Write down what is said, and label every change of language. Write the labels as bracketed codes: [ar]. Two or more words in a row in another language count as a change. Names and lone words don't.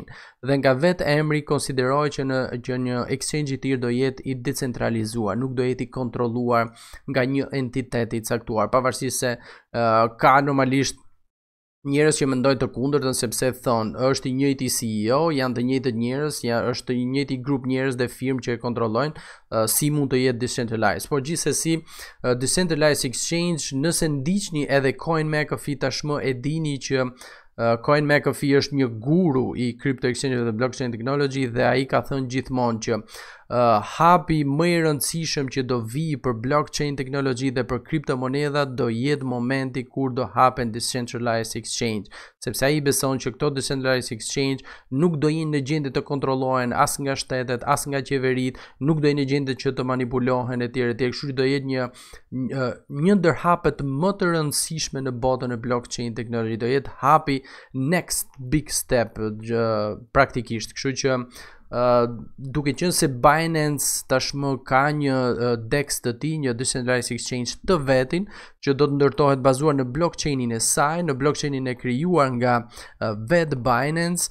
[sq] Dhe nga vetë emri konsiderohet që një exchange i tillë do jetë i decentralizuar, nuk do jetë i kontrolluar nga një entitet i caktuar, pavarësisht se ka normalisht njerëz që mendojnë të kundërtën sepse thonë është i njëjti CEO, janë të njëjtët njerëz, është i njëjti grup njerëz dhe firmë që e kontrollojnë, si mund të jetë decentralized. Por gjithsesi, [en] decentralized exchange, [sq] nëse ndiqni edhe CoinMcAfee tashmë e dini që CoinMcAfee është një guru i [en] crypto exchange [sq] dhe [en] blockchain technology [sq] dhe ai ka thënë gjithmonë që hapi më i rëndësishëm që do vi për blockchain teknologji dhe për kriptomoneda do jetë momenti kur do hapen [en] decentralized exchange, [sq] sepse ai beson që këto [en] decentralized exchange [sq] nuk do jenë në gjendje të kontrollohen as nga shtetet, as nga qeverit, nuk do jenë në gjendje që të manipulohen etj etj, kështu që do jetë një ndër hapet më të rëndësishme në botën e blockchain teknologji, do jetë hapi [en] next big step [sq] praktikisht, kështu që duke qenë se Binance tashmë ka një DEX të tij, një [en] decentralized exchange [sq] të vetin që do të ndërtohet bazuar në blockchainin e saj, në blockchainin e krijuar nga vetë Binance.